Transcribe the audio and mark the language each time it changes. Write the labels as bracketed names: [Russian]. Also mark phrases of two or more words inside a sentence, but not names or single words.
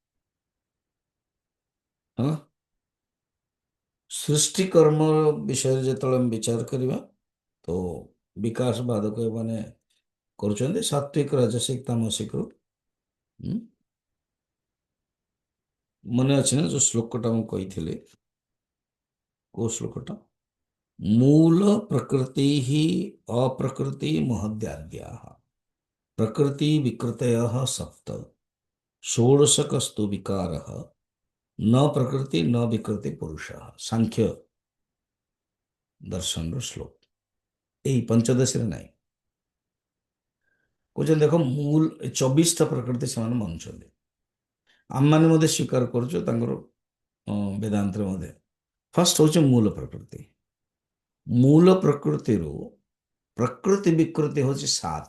[Odia] ହଁ, ସୃଷ୍ଟି କର୍ମ ବିଷୟରେ ଯେତେବେଳେ ଆମେ ବିଚାର କରିବା, ତ ବିକାଶବାଦକ ମାନେ କରୁଛନ୍ତି ସାତ୍विक, ରାଜସିକ, ତାମସିକରୁ। ମନେ ଅଛି ନା ଯୋଉ ଶ୍ଲୋକଟା ମୁଁ କହିଥିଲି, କୋଉ ଶ୍ଲୋକଟା? [Sanskrit] मूल प्रकृति ही अप्रकृति महद्याद्याः प्रकृति विकृतयः सप्त षोडशकस्तु विकारः न प्रकृति न विकृति पुरुषः। [Odia] ସାଂଖ୍ୟ ଦର୍ଶନ ଶ୍ଲୋକ, ଏହି ପଞ୍ଚଦଶୀ ନାଇଁ କହୁଛନ୍ତି। ଦେଖ, ମୂଳ 24ଟା ପ୍ରକୃତି ସେମାନେ ମାନୁଛନ୍ତି, ଆମମାନେ ମଧ୍ୟ ସ୍ୱୀକାର କରୁଛୁ ତାଙ୍କର ବେଦାନ୍ତରେ ମଧ୍ୟ। ଫାର୍ଷ୍ଟ ହଉଛି ମୂଳ ପ୍ରକୃତି। ମୂଳ ପ୍ରକୃତିରୁ ପ୍ରକୃତି ବିକୃତି ହଉଛି 7।